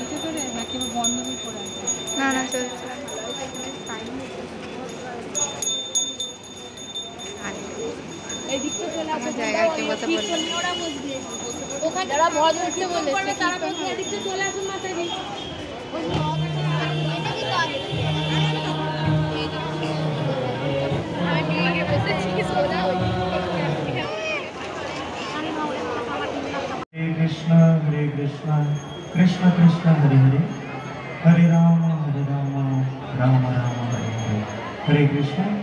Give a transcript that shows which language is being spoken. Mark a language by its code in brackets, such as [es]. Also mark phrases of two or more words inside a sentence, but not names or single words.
[bn] না না চলছে জায়গায় কি বলতে বলছে ওখানে যারা ভজ উঠতে বলেছে তারা বলছে এদিকে চলে আসুন মাথায় দিই [sa] हरे कृष्ण कृष्ण कृष्ण हरे हरे हरे राम राम राम हरे हरे हरे कृष्ण